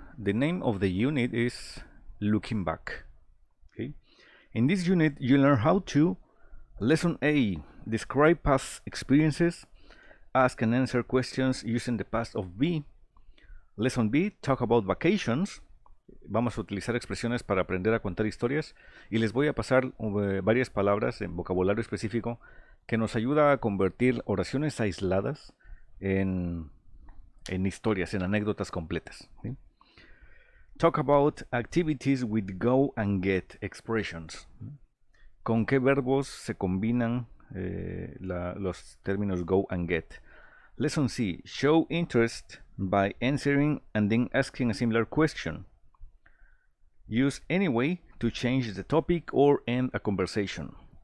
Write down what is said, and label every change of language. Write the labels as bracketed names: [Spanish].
[English] The name of the unit is Looking Back. Okay, in this unit you learn how to Lesson A, describe past experiences, ask and answer questions using the past of be. Lesson B, talk about vacations. [Spanish] Vamos a utilizar expresiones para aprender a contar historias y les voy a pasar varias palabras en vocabulario específico que nos ayuda a convertir oraciones aisladas en historias, en anécdotas completas. ¿Sí? [English] Talk about activities with go and get expressions. [Spanish] ¿Con qué verbos se combinan los términos go and get? [English] Lesson C. Show interest by answering and then asking a similar question. Use anyway to change the topic or end a conversation.